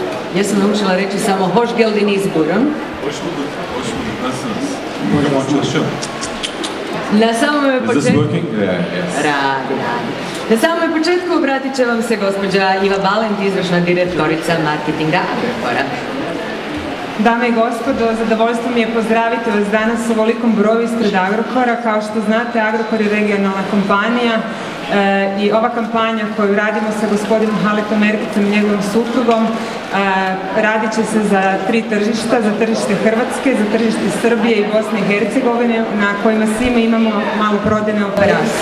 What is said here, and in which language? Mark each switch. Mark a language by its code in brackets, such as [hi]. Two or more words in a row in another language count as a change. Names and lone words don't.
[hr] Ja sam naučila reći samo [tr] hoş geldin [hr] izborom. [tr] Hoş bulduk, hoş bulduk. Nasılsınız? Mikrofon çalışıyor mu? [hr] Na samome [en] Is this [hr] početku... [en] working? Yeah, yes. [hr] Radi. Na samome početku obratit će vam se gospođa Iva Balint, izvršna direktorica marketinga Agrokora. Dame i gospodo, zadovoljstvo mi je pozdraviti vas danas u ovolikom broju ispred Agrokora. Kao što znate, Agrokor je regionalna kompanija i ova kampanja koju radimo sa gospodinom Haletom Erkicom i njegovim suprugom radit će se za 3 tržišta, za tržište Hrvatske, za tržište Srbije i Bosne i Hercegovine, na kojima svima imamo maloprodajne operacije.